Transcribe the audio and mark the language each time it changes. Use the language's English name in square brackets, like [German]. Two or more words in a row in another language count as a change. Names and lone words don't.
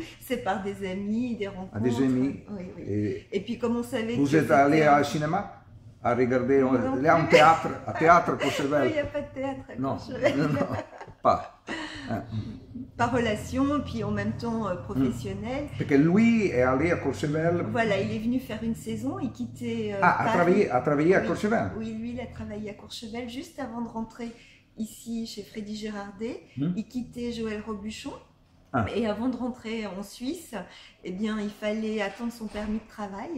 [French] C'est par des amis, des rencontres. À des amis? Oui. Et puis comme on savait vous êtes allé au cinéma? À regarder, il y a un théâtre, à Courchevel? Il n'y a pas de théâtre à Courchevel. Non, pas. Par relation, puis en même temps professionnel. [Italian] Perché lui è [French] allé à Courchevel. Voilà, il est venu faire une saison, il quittait a travaillé à Courchevel. Oui, lui, il a travaillé à Courchevel juste avant de rentrer ici chez Freddy Girardet. Il quittait Joël Robuchon. Et avant de rentrer en Suisse, eh bien, il fallait attendre son permis de travail.